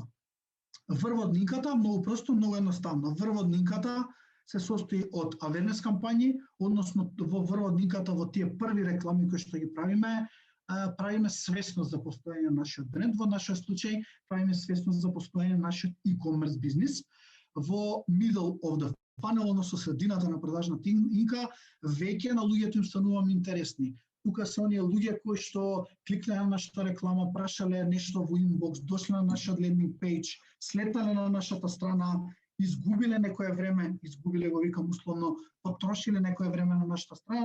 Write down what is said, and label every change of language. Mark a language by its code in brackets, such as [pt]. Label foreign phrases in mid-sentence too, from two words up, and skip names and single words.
[mk] Врводнинката, многу просто, многу едноставно. Врводнинката се состои од awareness кампањи, односно во врводнинката во тие први реклами кои што ги правиме свесност за постоење на нашиот бренд, во нашиот случај правиме свесност за постоење на нашиот e-commerce бизнис. [en] Во middle of the funnel, [mk] односно средината на продажната инка, веќе на луѓето им стануваме интересни. Тука се оние луѓе кои што кликнале на нашата реклама, прашале нешто во инбокс, дошле на нашиот [en] landing page, [mk] слетнале на нашата страна, изгубиле некое време, изгубиле го викам условно, потрошиле некое време на нашата страна.